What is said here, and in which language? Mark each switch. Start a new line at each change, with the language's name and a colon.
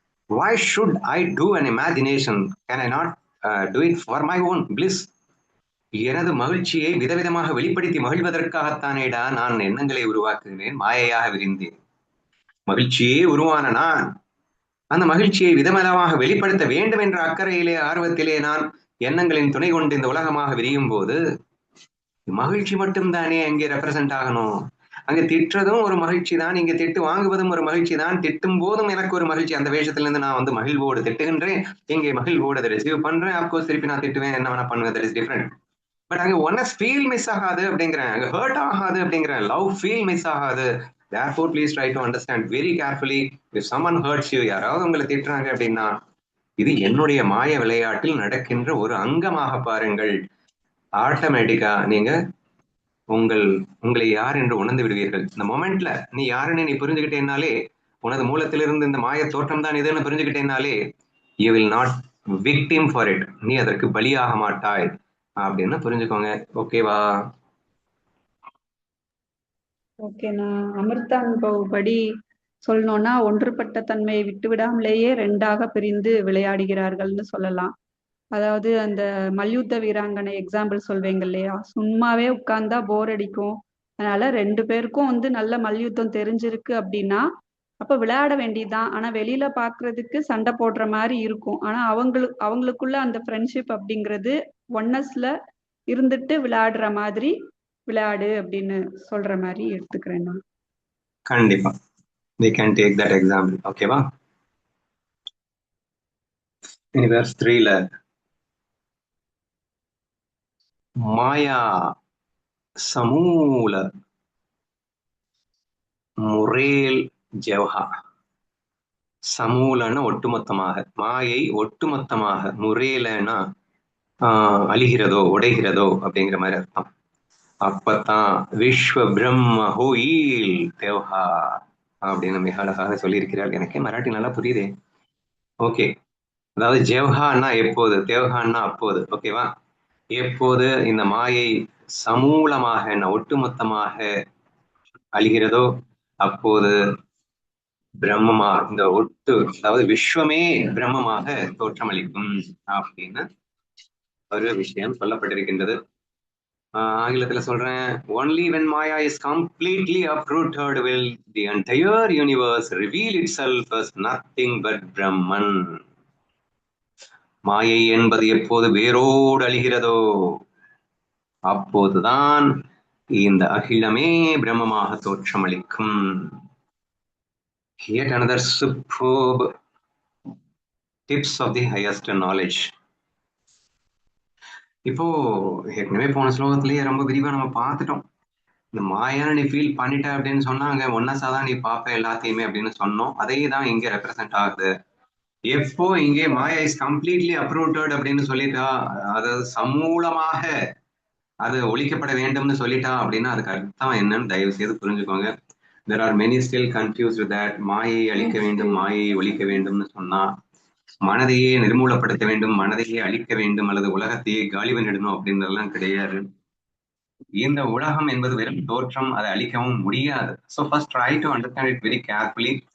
English: why should I do an imagination? Can I not do it for my own bliss?
Tamil: எனது மகிழ்ச்சியை விதவிதமாக வெளிப்படுத்தி மகிழ்வதற்காகத்தானேடா நான் எண்ணங்களை உருவாக்குகிறேன், மாயையாக விரிந்தேன். மகிழ்ச்சியே உருவான நான் அந்த மகிழ்ச்சியை விதவிதமாக வெளிப்படுத்த வேண்டும் என்ற அக்கறையிலே ஆர்வத்திலே நான் எண்ணங்களின் துணை கொண்டு இந்த உலகமாக விரியும் போது மகிழ்ச்சி மட்டும்தானே அங்கே ரெப்ரசன்ட் ஆகணும். அங்க திட்டுறதும் ஒரு மகிழ்ச்சி தான், இங்க திட்டு வாங்குவதும் ஒரு மகிழ்ச்சி தான். திட்டும் போதும் எனக்கு ஒரு மகிழ்ச்சி. அந்த வேஷத்துல இருந்து நான் வந்து மகிழ்வோடு திட்டுகின்றேன், இங்கே மகிழ்வோடு அதை ரிசீவ் பண்றேன். அப்கோர்ஸ் திருப்பி நான் திட்டுவேன், என்ன வேணா பண்ணுவேன்,
English: That is different.
Tamil: பட் அங்க ஒன்னஸ் ஃபீல் மிஸ் ஆகாது அப்படிங்கிறேன், அங்க ஹர்ட் ஆகாது அப்படிங்கிறேன், லவ் ஃபீல் மிஸ் ஆகாது.
English: therefore please try to understand very carefully. if someone hurts you,
Tamil: யாராவது உங்களை திட்டுறாங்க அப்படின்னா இது என்னுடைய மாய விளையாட்டில் நடக்கின்ற ஒரு அங்கமாக பாருங்கள். ஆட்டோமேட்டிக்கா நீங்க உங்களை யார் என்று உணர்ந்து விடுவீர்கள். இந்த மொமெண்ட்ல நீ யாருன்னு நீ புரிஞ்சுக்கிட்டேனாலே, உனது மூலத்திலிருந்து இந்த மாய தோற்றம் தான் இதுன்னு புரிஞ்சுக்கிட்டேனாலே,
English: You will not victim for it.
Tamil: நீ அதற்கு பலியாக மாட்டாய் அப்படின்னு புரிஞ்சுக்கோங்க. ஓகேவா? ஓகே, நான் அமிர்தானுபவ் படி சொல்லணும்னா ஒன்றுபட்ட தன்மையை விட்டு விடாமலேயே ரெண்டாக பிரிந்து விளையாடுகிறார்கள்னு சொல்லலாம். அதாவது அந்த மல்யுத்த வீராங்கனை எக்ஸாம்பிள் சொல்வேங்க இல்லையா, சும்மாவே உட்கார்ந்தா போர் அடிக்கும். அதனால ரெண்டு பேருக்கும் வந்து நல்ல மல்யுத்தம் தெரிஞ்சிருக்கு அப்படின்னா அப்ப விளையாட வேண்டியதுதான். ஆனா வெளியில பாக்குறதுக்கு சண்டை போடுற மாதிரி இருக்கும். ஆனா அவங்களுக்குள்ள அந்த ஃப்ரெண்ட்ஷிப் அப்படிங்கிறது ஒன்னஸ்ல இருந்துட்டு விளையாடுற மாதிரி விளையாடு அப்படின்னு சொல்ற மாதிரி எடுத்துக்கிறேன் நான்.
English: கண்டிப்பா we can take that example.
Tamil: ஓகேவா? இனி verse 3ல
Marathi: மாயா சமூல முரேல் ஜெவஹா.
Tamil: சமூலன்னா ஒட்டுமொத்தமாக, மாயை ஒட்டுமொத்தமாக, முரேலன்னா அழிகிறதோ உடைகிறதோ அப்படிங்கிற மாதிரி அர்த்தம். அப்பத்தான்
Marathi: விஸ்வ பிரம்ம ஹோயில் தேவஹா
Tamil: அப்படின்னு மிக அழகாக சொல்லியிருக்கிறாள். எனக்கே மராட்டி நல்லா புரியுதே. ஓகே, அதாவது ஜெவஹான்னா எப்போது, தேவஹான்னா அப்போது. ஓகேவா? எப்போது இந்த மாயை சமூலமாக ஒட்டுமொத்தமாக அழிகிறதோ அப்போது பிரம்மமா இந்த ஒட்டு, அதாவது விஸ்வமே பிரம்மமாக தோற்றமளிக்கும் அப்படின்னு ஒரு விஷயம் சொல்லப்பட்டிருக்கின்றது. ஆங்கிலத்துல சொல்றேன்,
English: only when Maya is completely uprooted will the entire universe reveal itself as nothing but Brahman.
Tamil: மாயை என்பது எப்போது வேரோடு அழிகிறதோ அப்போதுதான் இந்த அகிலமே பிரம்மமாக தோற்றமளிக்கும்.
English: Yet another superb tips of the highest knowledge.
Tamil: இப்போ ஏற்கனவே போன ஸ்லோகத்திலேயே ரொம்ப விரிவா நம்ம பார்த்துட்டோம். இந்த மாயான நீ ஃபீல் பண்ணிட்ட அப்படின்னு சொன்னாங்க, ஒன்னஸா தான் நீ பார்ப்ப எல்லாத்தையுமே அப்படின்னு சொன்னோம். அதே தான் இங்க ரெப்ரசென்ட் ஆகுது. எப்போ இங்கே
English: maya is completely uprooted
Tamil: அப்படின்னு சொல்லிட்டா, அதாவது சமூலமாக அது ஒழிக்கப்பட வேண்டும்னு சொல்லிட்டா அப்படின்னா அதுக்கு அர்த்தம் என்னன்னு தயவு செய்து புரிஞ்சுக்கோங்க.
English: there are many still confused with that.
Tamil: மாயை அழிக்க வேண்டும், மாயை ஒழிக்க வேண்டும்னு சொன்னா மனதையே நிர்மூலப்படுத்த வேண்டும், மனதையே அழிக்க வேண்டும், அல்லது உலகத்தையே காலி பண்ணிடணும் அப்படின்றதெல்லாம் கிடையாது. இந்த உலகம் என்பது வெறும் தோற்றம், அதை அழிக்கவும் முடியாது.
English: So first try to understand it very carefully.